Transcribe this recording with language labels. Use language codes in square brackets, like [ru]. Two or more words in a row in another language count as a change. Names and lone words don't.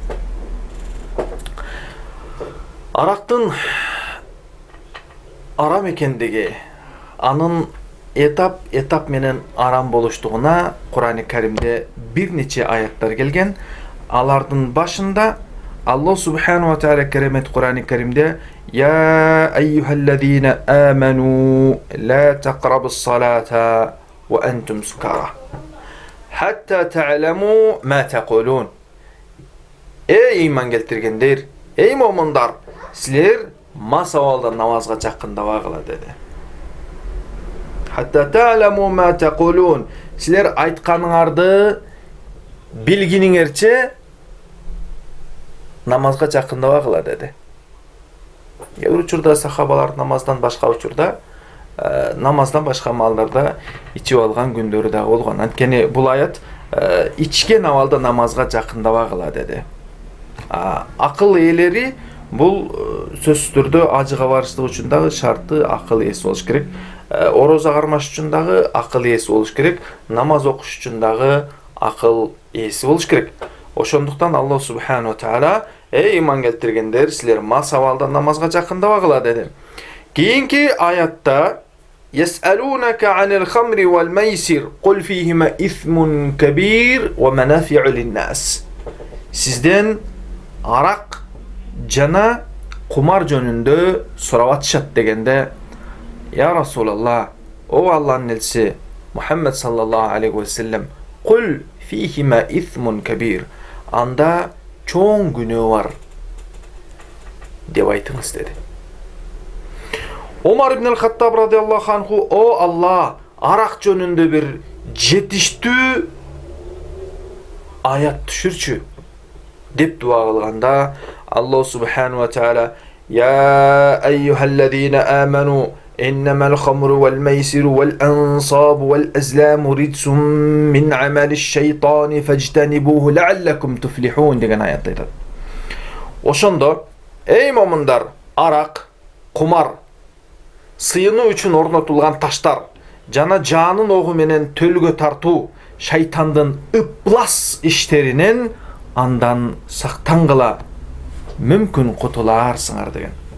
[ky] Арактын арам экендиги, анын этап менен арам болуштугуна Кур'ан-ы Каримде бир нече аяттар келген. Алардын башында Аллах [ar] سبحانه وتعالى [ky] керемет Кур'ан-ы Каримде [ar] «يا أيها الذين آمنوا لا تقربوا الصلاة وأنتم سكارى حتى تعلموا ما تقولون». [ky] Эй иман келтиргендер, эй момундар, силер мас абалда намазга жакындабагыла деди. [ar] حتى تعلموا ما تقولون. [ky] Силер айтканыңарды билгиниңерче намазга жакындабагыла деди. Учурда сахабалар намаздан башка учурда намаздан башка маалдарда ичип алган күндөрү да болгон. Анткени бул аят ичкен абалда намазга жакындабагыла деди. Акыл ээлери бул сөзсүз түрдө ажыга барыштык үчүн дагы шарты акыл ээси болуш керек. Ороза кармаш үчүн дагы акыл ээси болуш керек. Намаз окуш үчүн дагы акыл ээси болуш керек. Ошондуктан Аллах [ar] سبحانه وتعالى [ky] эй иман келтиргендер, силер мас абалда намазга жакындабагыла деди. Кийинки аятта [ar] يسألونك عن الخمر والميسر قل فيهما إثم كبير ومنافع للناس. [ky] Сизден арак жана кумар жөнүндө сурап атышат дегенде, [ar] يا رسول الله, [ky] о Аллахнын элчиси Мухаммад [ar] صلى الله عليه وسلم, قل فيهما إثم كبير. [ky] Анда чоң күнөө бар деп айтыңыз деди. Омар ибн ал-Хаттаб [ar] رضي الله عنه, [ky] о Алла, арак жөнүндө бир жетиштүү аят түшүрчү деп дуа кылганда, [ar] الله سبحانه وتعالى يا أيها الذين آمنوا إنما الخمر والميسر والأنصاب والأزلام رجس من عمل الشيطان فاجتنبوه لعلكم تفلحون [ky] деген аятты айтат. Ошондо, эй момундар, арак, кумар, сыйынуу үчүн орнотулган таштар, жана жанын огу менен төлгө тартуу шайтандын ыплас иштеринен андан сактангыла, мүмкүн кутулаарсыңар деген.